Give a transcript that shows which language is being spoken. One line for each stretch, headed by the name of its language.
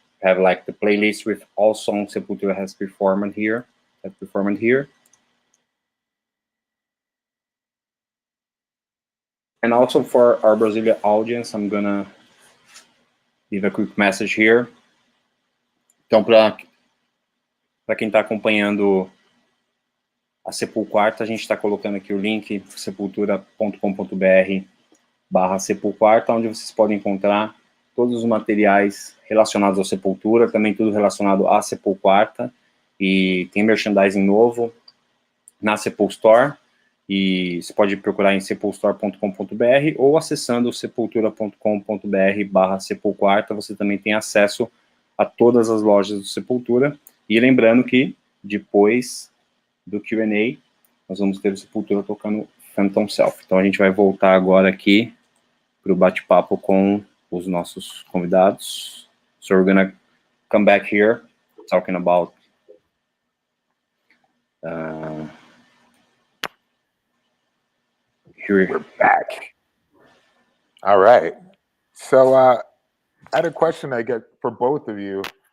English: have like the playlist with all songs Sepultura has performed here. And also for our Brazilian audience, I'm gonna leave a quick message here.
Portuguese: Então, para quem está acompanhando a SepulQuarta, a gente está colocando aqui o link sepultura.com.br/SepulQuarta, onde vocês podem encontrar todos os materiais relacionados ao Sepultura, também tudo relacionado à SepulQuarta, e tem merchandising novo na Sepulstore, e você pode procurar em sepulstore.com.br ou acessando sepultura.com.br/SepulQuarta, você também tem acesso a todas as lojas do Sepultura, e lembrando que depois do Q&A, nós vamos ter o Sepultura tocando Phantom Self. Então a gente vai voltar agora aqui para o bate-papo com os nossos convidados.
English: So we're gonna come back here talking about We're back. All right. So I had a question I get for both of you.